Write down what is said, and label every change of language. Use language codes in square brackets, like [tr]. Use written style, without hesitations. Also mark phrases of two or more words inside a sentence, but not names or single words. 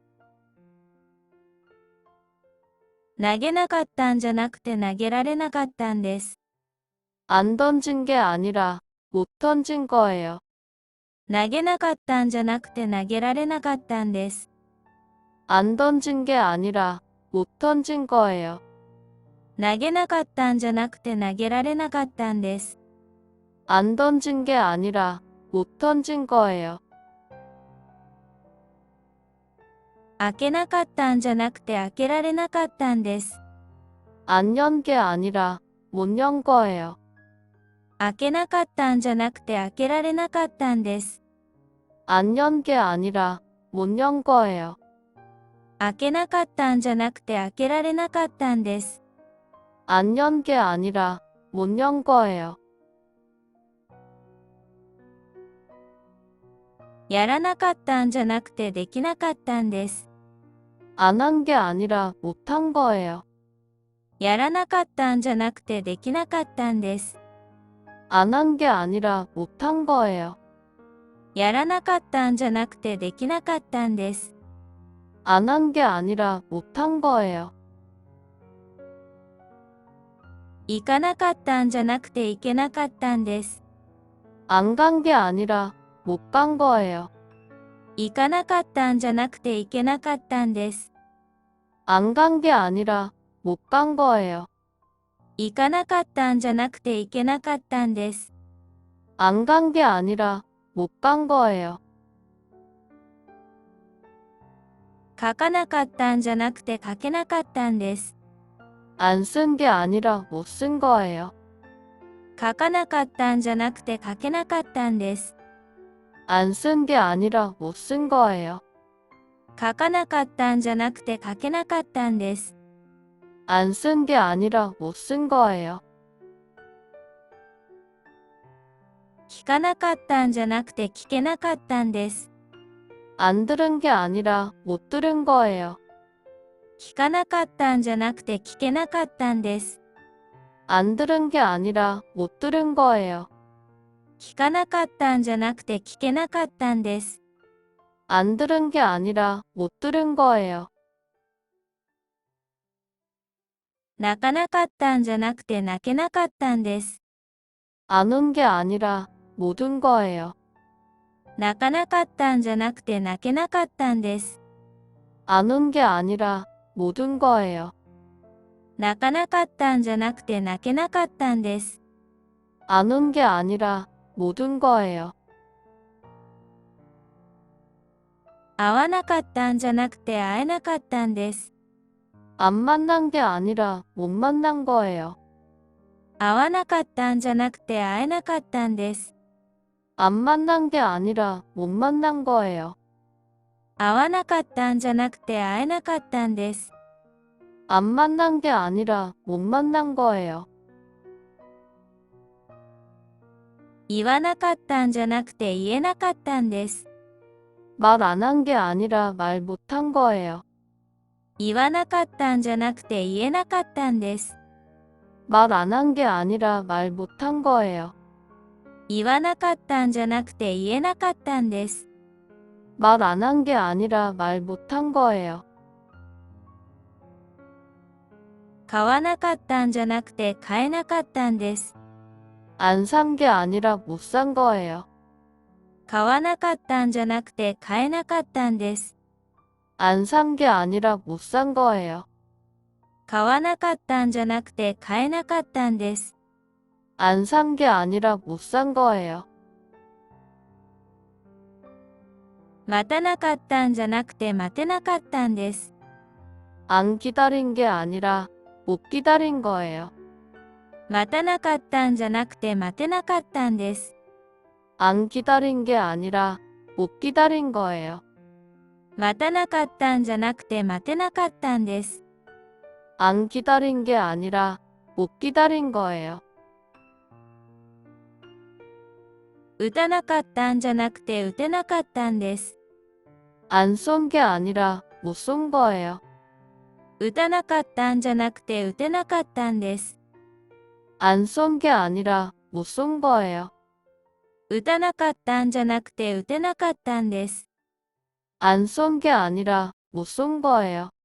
[ja] 投げなかったんじゃなくて投げられなかったんです。 [ko] 안 던진 게 아니라 못 던진 거예요. [ja] 投げなかったんじゃなくて投げられなかったんです。 [ko] 안 던진 게 아니라 못 던진 거예요. [ja] 投げなかったんじゃなくて投げられなかったんです。 [ko] 안 던진 게 아니라 못 던진 거예요. [ja] 開けなかったんじゃなくて開けられなかったんです。 [ko] 안 연 게 아니라 못 연 거예요. [ja] 開けなかったんじゃなくて開けられなかったんです。 [ko] 안 연 게 아니라 못 연 거예요. [ja] 開けなかったんじゃなくて開けられなかったんです。 [ko] 안 연 게 아니라 못 연 거예요. [ja] やらなかったんじゃなくてできなかったんです。 [ko] 안 한 게 아니라 못 한 거예요. [ja] やらなかったんじゃなくてできなかったんです。 [ko] 안 한 게 아니라 못 한 거예요. [ja] やらなかったんじゃなくてできなかったんです。 [ko] 안 한 게 아니라 못 한 거예요. [ja] 行かなかったんじゃなくて行けなかったんです。 [ko] 안 간 게 아니라 못 간 거예요. [ja] 行かなかったんじゃなくて行けなかったんです。 [ko] 안 간 게 아니라 못 간 거예요. [ja] 行かなかったんじゃなくて行けなかったんです。 [ko] 안 간 게 아니라 못 간 거예요. [ja] 書かなかったんじゃなくて書けなかったんです。 [ko] 안 쓴 게 아니라 못 쓴 거예요. [ja] 書かなかったんじゃなくて書けなかったんです。 [ko] 안 쓴 게 아니라 못 쓴 거예요. [ja] 書かなかったんじゃなくて書けなかったんです。 [ko] 안 쓴 게 아니라 못 쓴 거예요. [ja] 聞かなかったんじゃなくて聞けなかったんです。 [ko] 안 들은 게 아니라 못 들은 거예요. [ja] 聞かなかったんじゃなくて聞けなかったんです。 [ko] 안 들은 게 아니라 못 들은 거예요. [ja] 聞かなかったんじゃなくて聞けなかったんです。 [ko] 안 들은 게 아니라 못 들은 거예요. [ja] 泣かなかったんじゃなくて泣けなかったんです。 [ko] 안 운 게 아니라 못 운 거예요. [ja] 泣かなかったんじゃなくて泣けなかったんです。 [ko] 안 운 게 아니라 못 운 거예요. [ja] 泣かなかったんじゃなくて泣けなかったんです。 [ko] 안 운 게 아니라 못 운 거예요. [ja] 会わなかったんじゃなくて会えなかったんです。 [ko] 안 만난 게 아니라 못 만난 거예요. [ja] 会わなかったんじゃなくて会えなかったんです。 [ko] 안 만난 게 아니라 못 만난 거예요. [ja] 会わなかったんじゃなくて会えなかったんです。 [ko] 안 만난 게 아니라 못 만난 거예요. [ja] 言わなかったんじゃなくて言えなかったんです。 [ko] 말 안 한 게 아니라 말 못 한 거예요. [ja] 言わなかったんじゃなくて言えなかったんです。 [ko] 말 안 한 게 아니라 말 못 한 거예요. [ja] 言わなかったんじゃなくて言えなかったんです。 [ko] 말 안 한 게 아니라 말 못 한 거예요. [ja] 買わなかったんじゃなくて買えなかったんです。 [ko] 안 산 게 아니라 못 산 거예요. [ja] 買わなかったんじゃなくて買えなかったんです。 [ko] 안 산 게 아니라 못 산 거예요. [ja] 買わなかったんじゃなくて買えなかったんです。 [ko] 안 산 게 아니라 못 산 거예요. [ja] 待たなかったんじゃなくて待てなかったんです。 [ko] 안 기다린 게 아니라 못 기다린 거예요. [ja] 待たなかったんじゃなくて待てなかったんです。 [ko] 안 기다린 게 아니라 못 기다린 거예요. [ja] 待たなかったんじゃなくて待てなかったんです。 [ko] 안 기다린 게 아니라 못 기다린 거예요. [ja] 打たなかったんじゃなくて打てなかったんです。 [ko] 안 쏜 게 아니라 못 쏜 거예요. [ja] 打たなかったんじゃなくて打てなかったんです。 [ko] 안 쏜 게 아니라 못 쏜 거예요. [ja] 打たなかったんじゃなくて打てなかったんです。 [ko] 안 쏜 게 아니라 못 쏜 거예요.